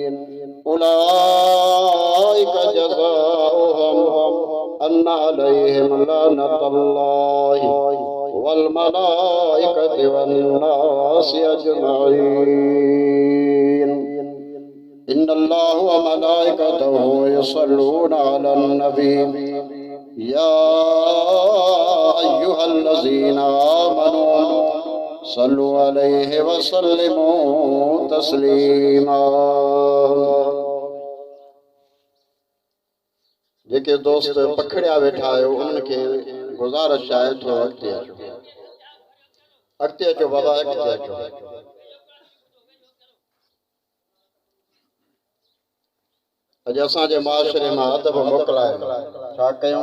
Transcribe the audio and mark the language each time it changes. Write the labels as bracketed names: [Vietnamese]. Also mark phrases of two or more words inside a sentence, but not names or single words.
[Arabic] أولئك جزاؤهم أن عليهم لعنة الله والملائكة والناس أجمعين. إن الله وملائكته يصلون على النبي يا أيها الذين آمنوا صلوا عليه وسلموا تسليما. [Sindhi] जेके दोस्त पखड़िया वेठा आहियो उनखे गुज़ारिश आहे थोरो अॻिते अचो, अॻिते अचो बाबा, अॻिते अचो। अॼु असांजे माशरे मां अदब मोकिलाए छा कयूं?